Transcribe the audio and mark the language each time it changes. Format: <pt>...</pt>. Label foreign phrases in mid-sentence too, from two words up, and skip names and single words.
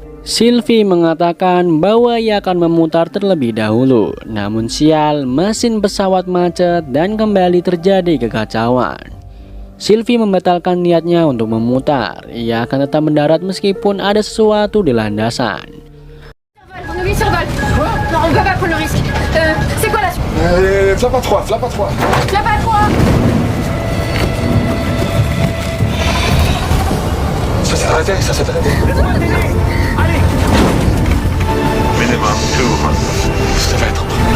<id>Sylvie mengatakan bahwa ia akan memutar terlebih dahulu. Namun sial, mesin pesawat macet dan kembali terjadi kekacauan. Sylvie membatalkan niatnya untuk memutar. Ia akan tetap mendarat meskipun ada sesuatu di landasan.</id> <fr>Ça s'est arrêté. Allez. Minimum 200. Ça va être.</fr>